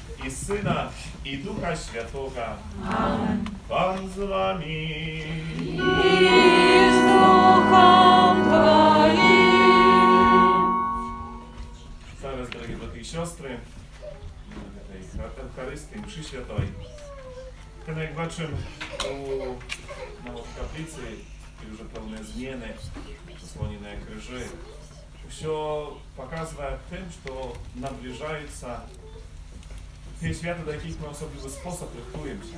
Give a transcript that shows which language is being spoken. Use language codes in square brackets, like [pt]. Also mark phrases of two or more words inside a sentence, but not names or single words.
[pl] Syna, i Ducha Świętego. Amen. Pan z wami. I z duchem Twoim. [uk] Зараз, дорогі брати і сестри, Евхаристії, мші святої. Як бачимо, в каплиці вже певні зміни, заслонені крижі. Все показує тим, що наближаються ті свята, до яких ми особливий спосіб рихтуємося.